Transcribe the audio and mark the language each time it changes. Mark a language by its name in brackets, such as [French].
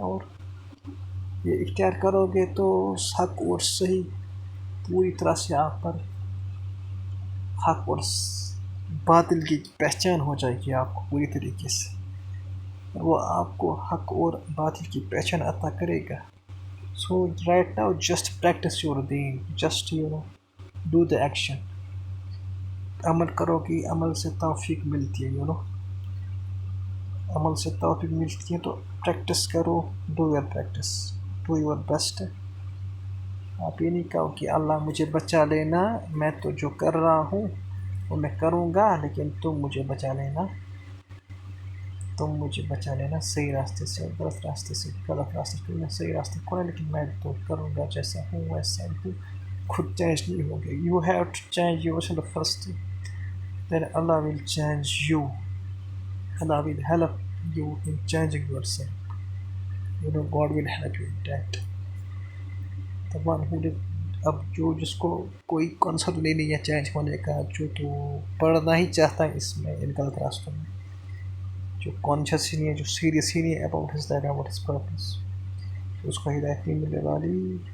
[Urdu] اور یہ اختیار کرو گے تو حق اور صحیح پوری طرح سے آپ پر، حق اور باطل کی پہچان ہو جائے گی آپ کو پوری طریقے سے. وہ آپ کو حق اور باطل کی پہچان عطا کرے گا. [English] So right now just practice your deen, just do the action. [Urdu] عمل کرو گی، عمل سے توفیق ملتی ہے. عمل سے توفیق ملتی ہے تو پریکٹس کرو. [English] Do your practice, do your best. [Urdu] آپ یہ نہیں کہو کہ اللہ مجھے بچا لینا، میں تو جو کر رہا ہوں وہ میں کروں گا، لیکن تم مجھے بچا لینا، تم مجھے بچا لینا صحیح راستے سے، غلط راستے سے، غلط راستے سے. میں صحیح راستے کو، لیکن میں تو کروں گا جیسا ہوں ویسا ہوں. خود چینج نہیں ہوگے. [English] You have to change yourself first, then Allah will change you. Allah will help you in changing yourself. God will help you in that. The one who did, [Urdu] اب جس کو کوئی کنسرٹ نہیں ہے change ہونے کا، جو تو پڑھنا ہی چاہتا ہے اس میں، ان غلط راستوں میں، جو کانشیس ہی نہیں ہے، جو سیریس ہی نہیں ہے [English] about his life, about his purpose, [Urdu] اس کو ہدایت نہیں ملنے والی.